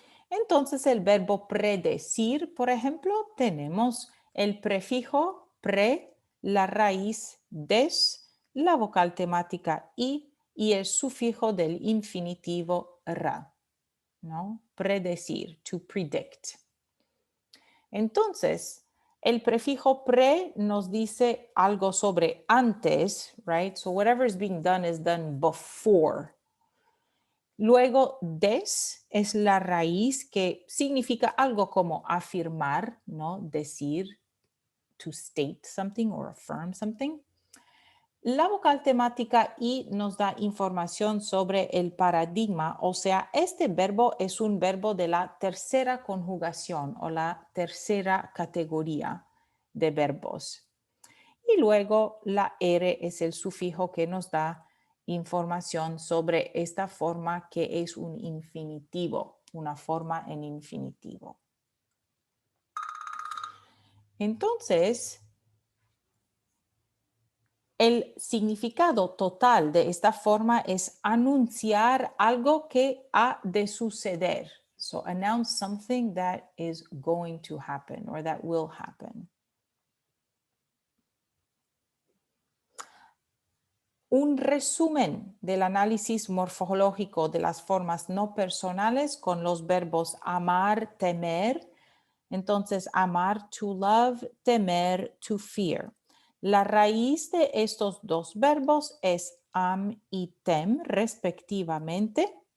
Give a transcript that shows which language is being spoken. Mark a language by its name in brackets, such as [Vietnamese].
[Spanish] Entonces el verbo predecir, por ejemplo, tenemos el prefijo pre, la raíz des, la vocal temática y el sufijo del infinitivo ra, ¿no? Predecir, [English] to predict. [Spanish] Entonces, el prefijo pre nos dice algo sobre antes, [English] right? So whatever is being done is done before. [Spanish] Luego, des es la raíz que significa algo como afirmar, ¿no? [English] Decir, to state something or affirm something. [Spanish] La vocal temática y nos da información sobre el paradigma, o sea, este verbo es un verbo de la tercera conjugación o la tercera categoría de verbos. Y luego la R es el sufijo que nos da información sobre esta forma que es un infinitivo, una forma en infinitivo. Entonces, el significado total de esta forma es anunciar algo que ha de suceder. [English] So announce something that is going to happen or that will happen. [Spanish] Un resumen del análisis morfológico de las formas no personales con los verbos amar, temer. Entonces, amar, [English] to love, [Spanish] temer, [English] to fear. [Spanish] La raíz de estos dos verbos es am y tem, respectivamente.